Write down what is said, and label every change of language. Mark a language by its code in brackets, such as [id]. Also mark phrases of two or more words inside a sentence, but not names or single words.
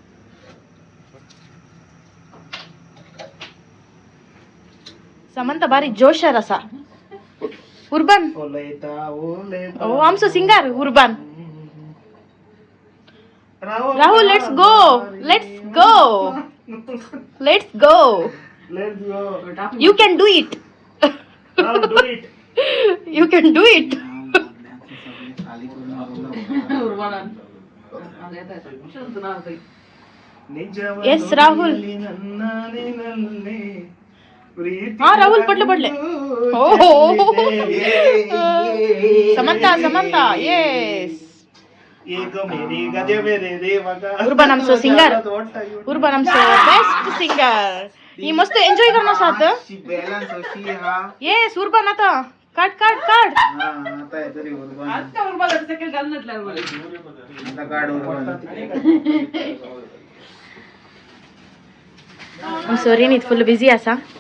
[kok] समंता बारीक जोशार आसा. उर्बन ओ आमचो सिंगर उर्बन. [en] Rahul let's go. You can do it. You can do it. Yes, Rahul. [kok] हाँ राहुल पडले. समंता येस. उर्बन आमचो सिंगर. उर्बन आमचो बेस्ट सिंगर. ही मस्त एन्जॉय करना साथ. येस उर्बन आता काट. आमचो रिनीत फुल बिझी आसा.